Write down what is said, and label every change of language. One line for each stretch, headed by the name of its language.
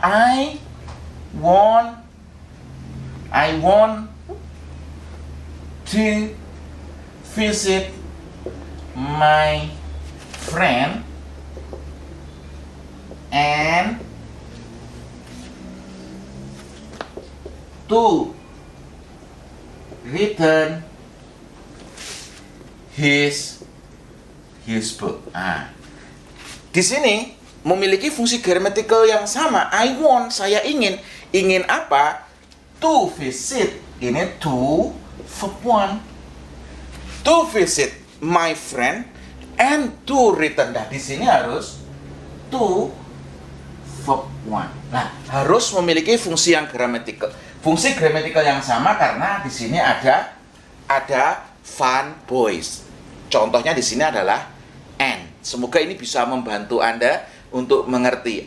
English: I want to visit my friend and to return his book.
Indonesian: Nah, di sini memiliki fungsi gramatikal yang sama.
English: I want,
Indonesian: saya ingin. Ingin apa?
English: To visit.
Indonesian: Ini to verb 1.
English: To visit my friend and to return.
Indonesian: Nah, di sini harus to verb 1. Nah, harus memiliki fungsi yang gramatikal. Fungsi gramatikal yang sama karena di sini ada fun boys. Contohnya di sini adalah and. Semoga ini bisa membantu Anda untuk mengerti.